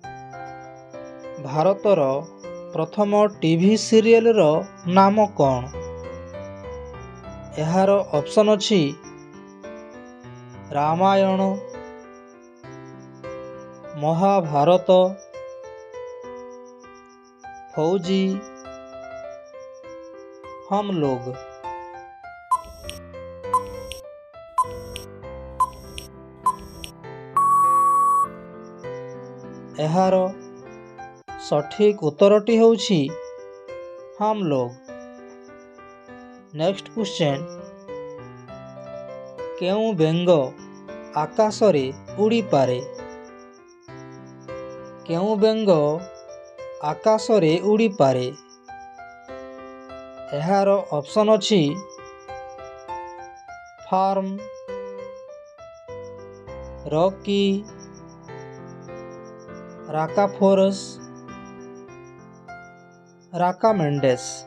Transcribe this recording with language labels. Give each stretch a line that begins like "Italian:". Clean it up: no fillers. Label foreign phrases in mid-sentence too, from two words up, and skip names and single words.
Odia: ଭାରତର ପ୍ରଥମ ଟିଭି ସିରିଏଲର ନାମ କ'ଣ? ଏହାର ଅପସନ୍ ଅଛି ରାମାୟଣ, ମହାଭାରତ, ଫୌଜି, हम लोग। ଏହାର ସଠିକ୍ ଉତ୍ତରଟି ହେଉଛି हम लोग।
English: next question,
Odia: କେଉଁ ବେଙ୍ଗ ଆକାଶରେ ଉଡ଼ିପାରେ? କେଉଁ ବେଙ୍ଗ ଆକାଶରେ ଉଡ଼ିପାରେ? ଏହାର ଅପସନ୍ ଅଛି ଫାର୍ମ, ରକି, ରାକାଫୋରସ୍, ରାକାମେଣ୍ଡେସ୍।